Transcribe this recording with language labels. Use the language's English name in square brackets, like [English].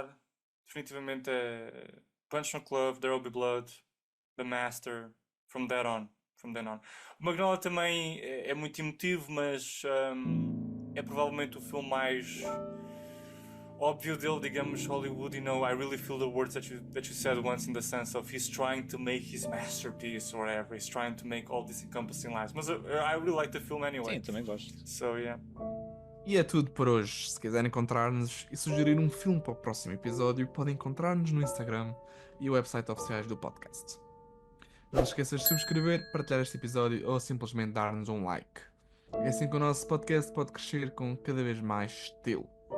[Portuguese] pensar definitivamente é Punch Drunk Love, There Will Be Blood, The Master, From Then On. O Magnolia também é muito emotivo, mas é provavelmente o filme mais óbvio dele, digamos, Hollywood. [English] I really feel the words that you said once, in the sense of he's trying to make his masterpiece or whatever. He's trying to make all these encompassing lives. Mas I really like the film anyway. [Portuguese] Sim, também gosto. [English] So, yeah. [Portuguese] E é tudo por hoje. Se quiserem encontrar-nos e sugerir um filme para o próximo episódio, podem encontrar-nos no Instagram e o website oficiais do podcast. Não se esqueças de subscrever, partilhar este episódio ou simplesmente dar-nos um like. É assim que o nosso podcast pode crescer com cada vez mais estilo.